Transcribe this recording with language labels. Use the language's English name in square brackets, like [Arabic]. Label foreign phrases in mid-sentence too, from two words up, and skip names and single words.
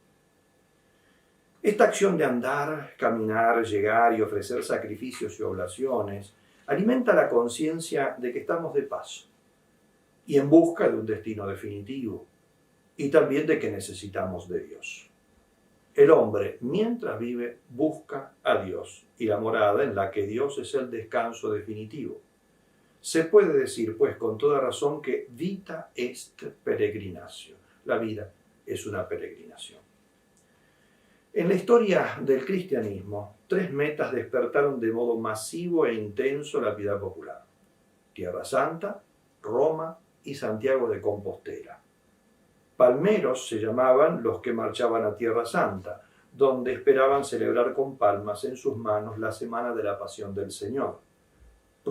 [Spanish] Esta acción de andar, caminar, llegar y ofrecer sacrificios y oblaciones alimenta la conciencia de que estamos de paso y en busca de un destino definitivo, y también de que necesitamos de Dios. El hombre, mientras vive, busca a Dios y la morada en la que Dios es el descanso definitivo. Se puede decir, pues, con toda razón que [Latin] vita est peregrinatio. [Spanish] La vida es una peregrinación. En la historia del cristianismo, 3 metas despertaron de modo masivo e intenso la piedad popular: Tierra Santa, Roma y Santiago de Compostela. Palmeros se llamaban los que marchaban a Tierra Santa, donde esperaban celebrar con palmas en sus manos la semana de la Pasión del Señor.